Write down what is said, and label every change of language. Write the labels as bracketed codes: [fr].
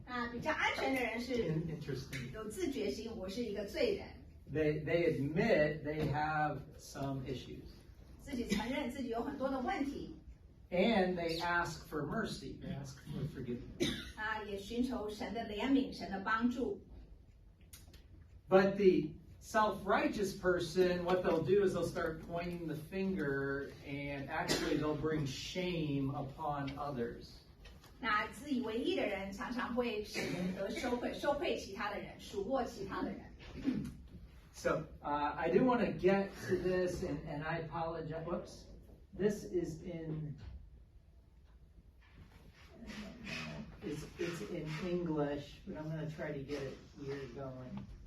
[zh] 比较安全的人是 [en] Interesting. [zh] 有自觉心，我是一个罪人， [en] They admit they have some issues. [zh] 自己承认自己有很多的问题， [en] And they ask for mercy. They ask for forgiveness. [zh] 也寻求神的怜悯、神的帮助。 [en] But the self-righteous person, what they'll do is they'll start pointing the finger, and actually they'll bring shame upon others. [zh] 那自以为义的人常常会使人得收配其他的人，数落其他的人。 [en] So I do want to get to this, and I apologize. Whoops. This is in. It's in English, but I'm going to try to get it here going.